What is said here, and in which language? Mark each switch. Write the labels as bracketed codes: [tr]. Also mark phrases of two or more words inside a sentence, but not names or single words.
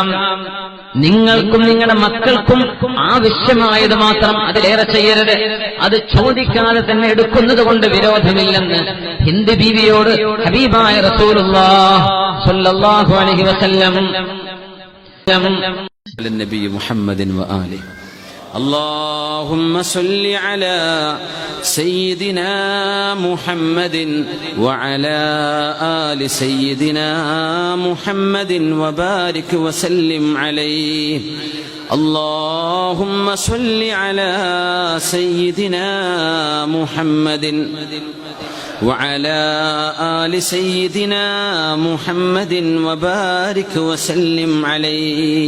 [ml] നിങ്ങൾക്കും നിങ്ങളുടെ മക്കൾക്കും ആവശ്യമായത് മാത്രം, അതിലേറെ ചെയ്യരുത്. അത് ചോദിക്കാതെ തന്നെ എടുക്കുന്നത് കൊണ്ട് വിരോധമില്ലെന്ന് ഹിന്ദ് ബീവിയോട് ഹബീബായ റസൂലുള്ളാഹി [ar] صلى الله عليه وسلم. نبي محمد وآله. اللهم صل على سيدنا محمد وعلى آل سيدنا محمد وبارك وسلم عليه. اللهم صل على سيدنا محمد وعلى آل سيدنا محمد وبارك وسلم عليه.